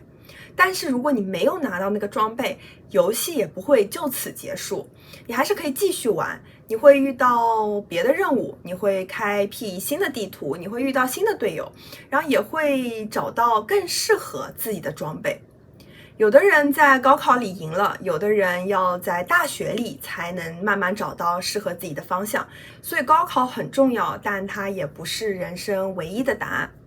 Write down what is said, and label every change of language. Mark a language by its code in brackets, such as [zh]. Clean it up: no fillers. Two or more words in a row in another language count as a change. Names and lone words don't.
[zh] 但是如果你沒有拿到那個裝備，遊戲也不會就此結束，你還是可以繼續玩，你會遇到別的任務，你會開闢新的地圖，你會遇到新的隊友，然後也會找到更適合自己的裝備。有的人在高考裡贏了，有的人要在大學裡才能慢慢找到適合自己的方向。所以高考很重要，但它也不是人生唯一的答案。